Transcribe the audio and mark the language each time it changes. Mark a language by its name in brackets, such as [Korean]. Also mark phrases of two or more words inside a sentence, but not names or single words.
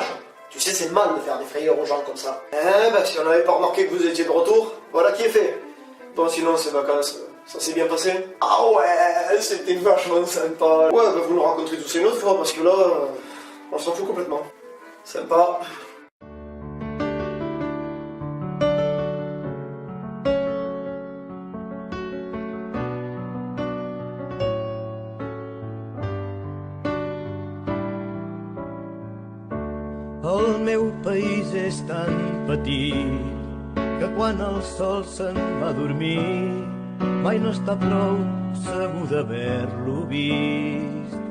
[French] Tu sais, c'est mal de faire des frayeurs aux gens comme ça. Si on n'avait pas remarqué que vous étiez de retour, voilà qui est fait. Bon, sinon, ces vacances, ça s'est bien passé? Ah ouais, c'était vachement sympa. Ouais, vous nous raconterez tout ça une autre fois, parce que là, on s'en fout complètement. Sympa. [Catalan] El meu país és tan petit que quan el sol se'n va a dormir mai no està prou segur d'haver-lo vist.